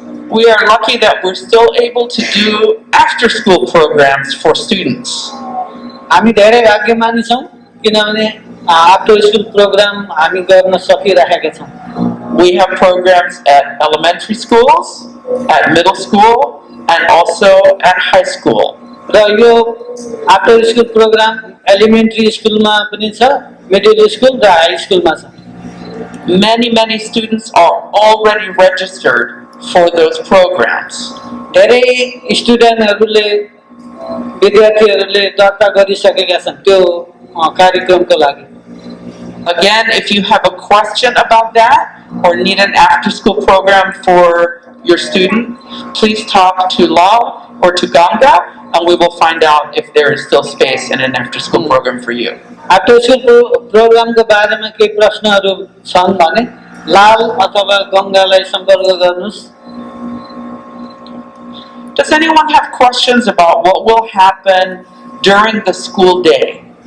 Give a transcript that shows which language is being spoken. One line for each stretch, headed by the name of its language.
English: We are lucky that we're still able to do after school programs for students.
Nepali: हामी धेरै भाग्यमानी छौं किनभने after school programme हामी गर्न सकिरहेका छौं
English: We have programs at elementary schools, at middle school, and also at high school.
Nepali: र यो आफ्टर स्कुल प्रोग्राम एलिमेन्ट्री स्कुलमा पनि छ मिडल स्कुल र हाई स्कुलमा छ
English: Many students are already registered for those programs.
Nepali: धेरै स्टुडेन्टहरूले विद्यार्थीहरूले दर्ता गरिसकेका छन् त्यो कार्यक्रमको लागि
English: Again, if you have a question about that or need an after-school program for your student, please talk to Lao or to Ganga, and we will find out if there is still space in an after-school program for you.
Nepali: After school प्रोग्रामको बारेमा केही प्रश्नहरू छन् भने लाल अथवा गंगालाई सम्पर्क गर्नुस्
English: Does anyone have questions about what will happen during the school day?